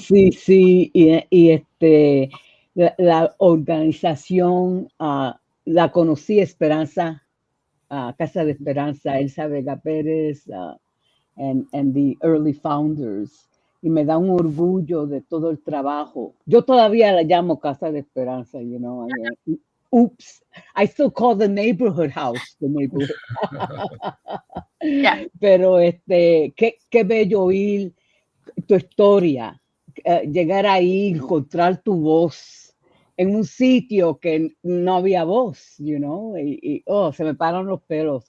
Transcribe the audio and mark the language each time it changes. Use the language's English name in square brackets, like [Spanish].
[Spanish] Sí, y la organización, la conocí, Esperanza, Casa de Esperanza, Elsa Vega Pérez, [English] and the early founders, [Spanish] y me da un orgullo de todo el trabajo. Yo todavía la llamo Casa de Esperanza, you know. [English] Oops, I still call the neighborhood house the neighborhood. Yeah. [Spanish] Pero qué bello oír tu historia, llegar ahí, encontrar tu voz en un sitio que no había voz, you know, se me paran los pelos.